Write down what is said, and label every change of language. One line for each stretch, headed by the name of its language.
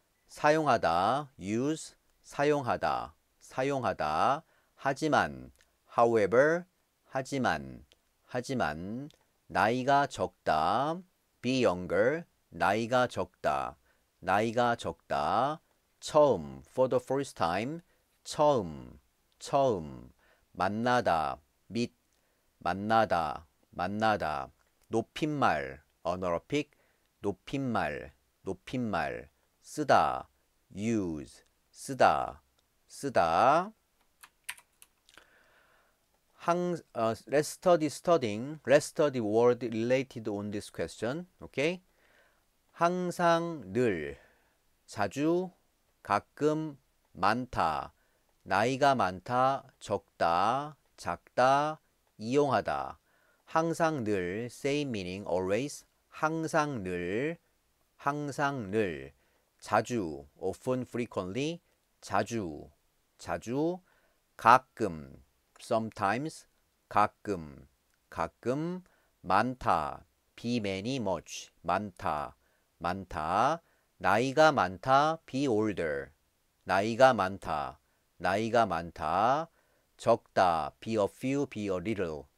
Korean: 사용하다,
English: use,
Korean: 사용하다, 사용하다. 하지만,
English: however,
Korean: 하지만, 하지만. 나이가 적다,
English: be younger,
Korean: 나이가 적다, 나이가 적다. 처음,
English: for the first time,
Korean: 처음, 처음. 만나다,
English: meet,
Korean: 만나다, 만나다. 높임말,
English: honorific,
Korean: 높임말, 높임말. 쓰다,
English: use,
Korean: 쓰다, 쓰다.
English: Let's study studying. Let's study word related on this question. Okay?
Korean: 항상, 늘, 자주, 가끔, 많다, 나이가 많다, 적다, 작다, 이용하다. 항상 늘,
English: same meaning, always.
Korean: 항상 늘, 항상 늘. 자주,
English: often, frequently.
Korean: 자주, 자주. 가끔,
English: sometimes.
Korean: 가끔, 가끔. 많다,
English: be many, much.
Korean: 많다, 많다. 나이가 많다,
English: be older.
Korean: 나이가 많다, 나이가 많다. 적다,
English: be a few, be a little.